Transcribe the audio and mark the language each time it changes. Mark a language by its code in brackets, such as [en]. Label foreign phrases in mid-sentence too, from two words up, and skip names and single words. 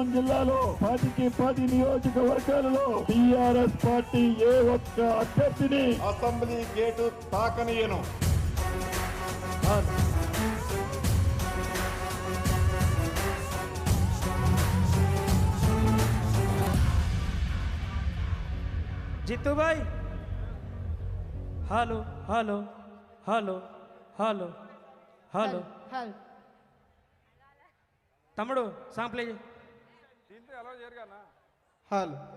[te] జిల్లాలో 10కి 10 నియోజకవర్గాలలో టిఆర్ఎస్ పార్టీ ఏ ఒక్క అభ్యర్థిని అసెంబ్లీ గేటు తాకనీయను. [en] जीतू भाई hello hello hello hello hello [te] తమ్ముడు సాంగ్ ప్లే చేయి. హలో